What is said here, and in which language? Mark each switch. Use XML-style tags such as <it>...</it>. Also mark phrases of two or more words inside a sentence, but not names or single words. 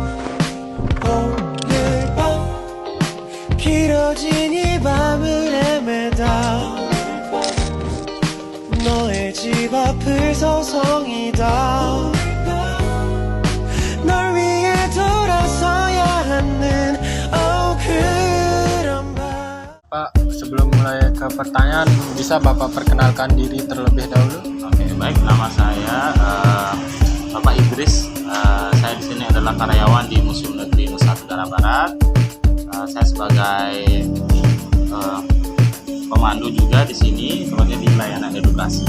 <ko>오늘 밤 길어진 이 밤을 헤매다 너의 집 앞을 서성이다 널 위해 돌아서야 하는 그런 밤.</ko> <id>Pak, sebelum mulai ke pertanyaan, bisa Bapak perkenalkan diri terlebih dahulu? Oke, baik. Nama saya Bapak Idris. Saya di sini adalah karyawan di Museum Negeri Nusa Tenggara Barat. Saya sebagai pemandu juga di sini, tepatnya di layanan edukasi.</id>